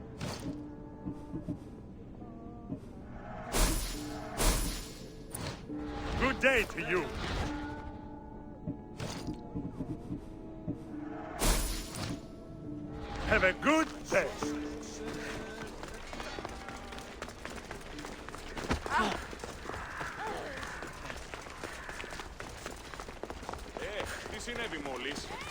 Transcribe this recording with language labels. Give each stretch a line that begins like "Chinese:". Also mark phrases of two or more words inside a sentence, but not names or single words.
English: Good day to you. Have a good day.
Greek: Τι συνέβη μόλις?